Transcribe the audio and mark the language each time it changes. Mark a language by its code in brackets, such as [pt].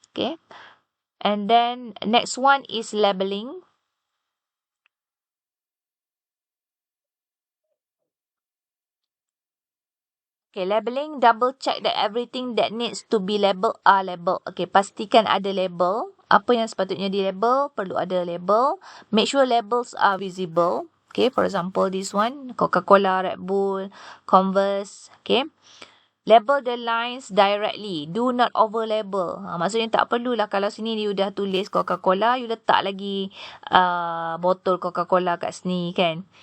[en] Okay, and then next one is labeling. Okay, labeling, double check that everything that needs to be labelled are labelled. [ms] Okay, pastikan ada label. Apa yang sepatutnya di label, perlu ada label. [en] Make sure labels are visible. Okay, for example, this one, Coca-Cola, Red Bull, Converse. Okay, label the lines directly. Do not over label. [ms] Maksudnya tak perlulah kalau sini you dah tulis Coca-Cola, you letak lagi botol Coca-Cola kat sini kan.